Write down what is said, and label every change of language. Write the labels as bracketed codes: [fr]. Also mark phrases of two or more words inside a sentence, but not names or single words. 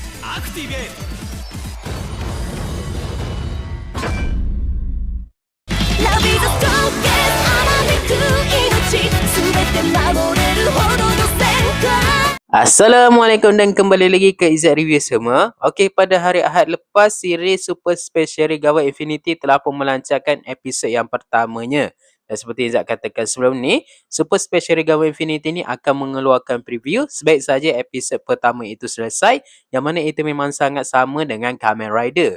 [en] Activate! Love is the strongest [ja] 甘めく命全て守れるほどの戦果 [ms] Assalamualaikum dan kembali lagi ke Izzat Review semua. Okey, pada hari Ahad lepas, siri Super Special Gawat Infinity telah pun melancarkan episod yang pertamanya. Dan seperti Izzat katakan sebelum ni, Super Special Gawat Infinity ni akan mengeluarkan preview sebaik saja episod pertama itu selesai, yang mana itu memang sangat sama dengan Kamen Rider.